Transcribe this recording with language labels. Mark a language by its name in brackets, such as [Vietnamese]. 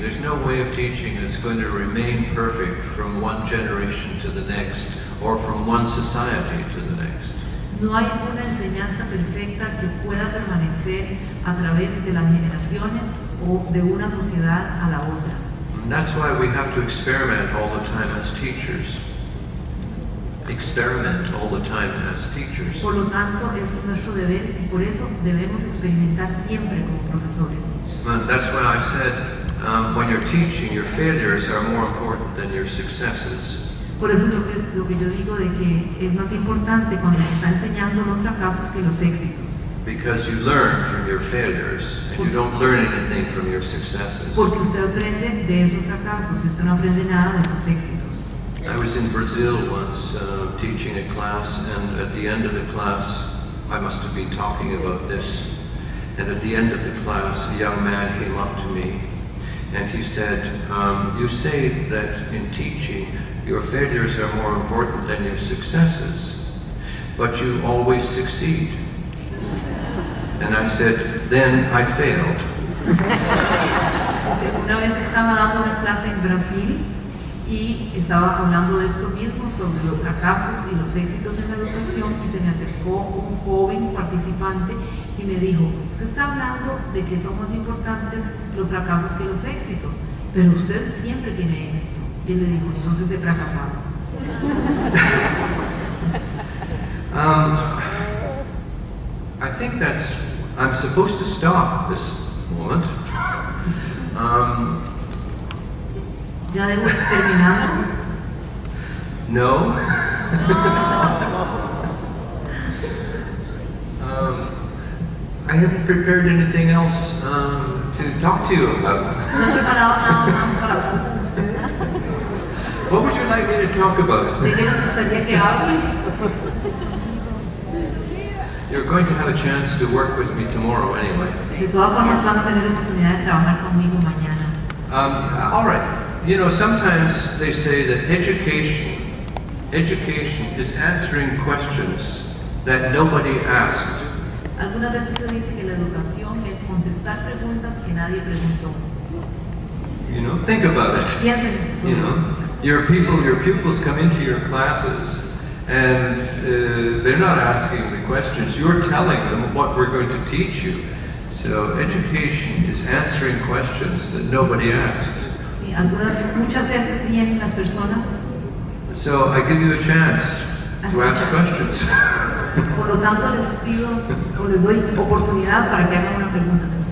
[English] There's no way of teaching that's going to remain perfect from one generation to the next, or from one society to the next. [Spanish] No hay una enseñanza perfecta que pueda permanecer a través de las generaciones o de una sociedad a la otra. [English] And that's why we have to experiment all the time as teachers. Experiment all the time as teachers. [Spanish] Por lo tanto, es nuestro deber y por eso debemos experimentar siempre como profesores. [English] And that's why I said, when you're teaching, your failures are more important than your successes. [Spanish] Por eso lo que yo digo de que es más importante cuando se está enseñando los fracasos que los éxitos. [English] Because you learn from your failures and you don't learn anything from your successes. [Spanish] Porque usted aprende de esos fracasos y usted no aprende nada de esos éxitos. [English] I was in Brazil once teaching a class, and at the end of the class, I must have been talking about this, and at the end of the class, a young man came up to me and he said, you say that in teaching your failures are more important than your successes, but you always succeed. And I said, then I failed. [Spanish] Una vez estaba dando una clase en Brasil y estaba hablando de esto mismo, sobre los fracasos y los éxitos en la educación, y se me acercó un joven participante y me dijo, usted está hablando de que son más importantes los fracasos que los éxitos, pero usted siempre tiene éxito. Y él le dijo, entonces he fracasado. [English] I think I'm supposed to stop this moment. [Spanish] ¿Ya debo ir terminando? [English] No. I haven't prepared anything else to talk to you about. [Spanish] No he preparado nada más para hablar con ustedes. [English] What would you like me to talk about? [Spanish] ¿De qué les gustaría que hable? [English] You're going to have a chance to work with me tomorrow anyway. [Spanish] De todas formas van a tener oportunidad de trabajar conmigo mañana. [English] All right. You know, sometimes they say that education is answering questions that nobody asked. [Spanish] Algunas veces se dice que la educación es contestar preguntas que nadie preguntó. [English] You know, think about it. [Spanish] Piensen sobre [English] You know, [Spanish] eso. [English] your pupils come into your classes, and they're not asking the questions. You're telling them what we're going to teach you. So education is answering questions that nobody asked. [Spanish] Sí, muchas veces vienen las personas. [English] So I give you a chance to ask questions. [Spanish] Por lo tanto, les pido o les doy oportunidad para que hagan una pregunta.